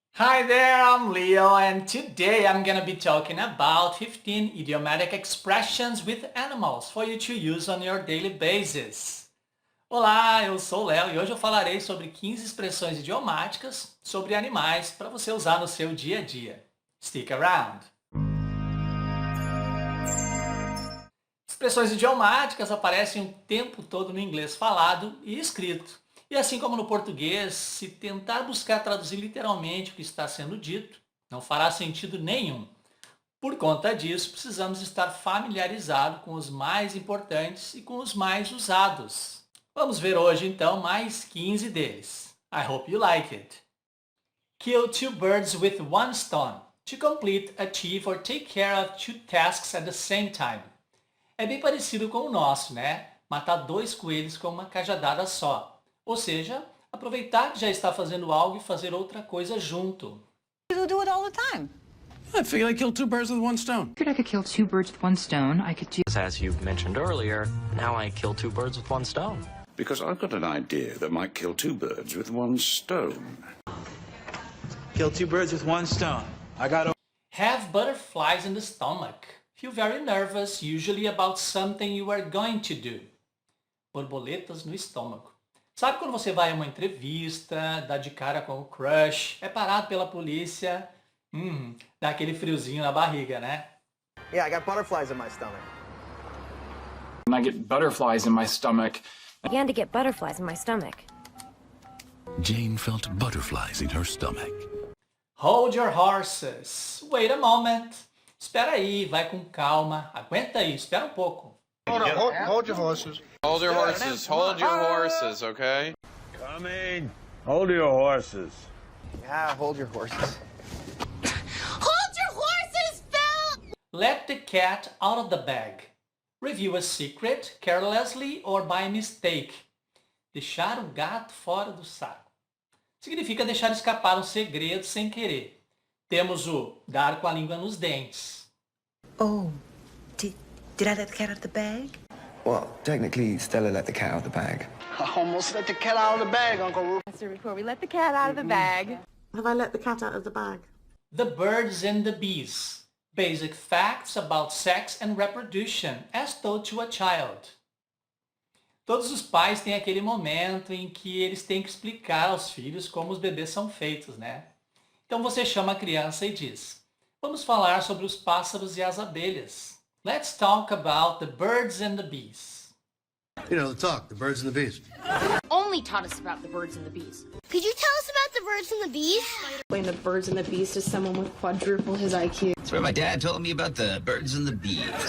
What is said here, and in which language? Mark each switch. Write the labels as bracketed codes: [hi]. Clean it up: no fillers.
[en] Hi there, I'm Leo, and today I'm gonna be talking about 15 idiomatic expressions with animals for you to use on your daily basis. [pt] Olá, eu sou o Léo e hoje eu falarei sobre 15 expressões idiomáticas sobre animais para você usar no seu dia a dia. [en] Stick around! [pt] Expressões idiomáticas aparecem o tempo todo no inglês falado e escrito. E assim como no português, se tentar buscar traduzir literalmente o que está sendo dito, não fará sentido nenhum. Por conta disso, precisamos estar familiarizados com os mais importantes e com os mais usados. Vamos ver hoje então mais 15 deles. [en] I hope you like it. Kill two birds with one stone. To complete, achieve or take care of two tasks at the same time. [pt] É bem parecido com o nosso, né? Matar dois coelhos com uma cajadada só. Ou seja, aproveitar que já está fazendo algo e fazer outra coisa junto. [en] People do it all the time. I figured I killed two birds with one stone. I could kill two birds with one stone. I could do... As you mentioned earlier, now I kill two birds with one stone. Because I've got an idea that might kill two birds with one stone. Kill two birds with one stone. Have butterflies in the stomach. Feel very nervous, usually about something you are going to do. [pt] Borboletas no estômago. Sabe quando você vai a uma entrevista, dá de cara com o crush, é parado pela polícia, dá aquele friozinho na barriga, né? [en] Yeah, I got butterflies in my stomach. And I get butterflies in my stomach. I began to get butterflies in my stomach. Jane felt butterflies in her stomach. Hold your horses. Wait a moment. [pt] Espera aí, vai com calma. Aguenta aí, espera um pouco. [en] Hold your horses. Hold your horses. Hold your horses, okay? Coming. Hold your horses. Yeah, hold your horses. Hold your horses, Phil! Let the cat out of the bag. Reveal a secret, carelessly or by mistake. [pt] Deixar o gato fora do saco. Significa deixar escapar um segredo sem querer. Temos o dar com a língua nos dentes. [en] Oh, did I let the cat out of the bag? Well, technically, Stella let the cat out of the bag. I almost let the cat out of the bag, Uncle Roo. Before we let the cat out of the bag. Have I let the cat out of the bag? The birds and the bees. Basic facts about sex and reproduction, as told to a child. [pt] Todos os pais têm aquele momento em que eles têm que explicar aos filhos como os bebês são feitos, né? Então você chama a criança e diz: vamos falar sobre os pássaros e as abelhas. [en] Let's talk about the birds and the bees. You know, the birds and the bees. Only taught us about the birds and the bees. Could you tell us about the birds and the bees? Explain the birds and the bees to someone with quadruple his IQ. That's where my dad told me about the birds and the bees.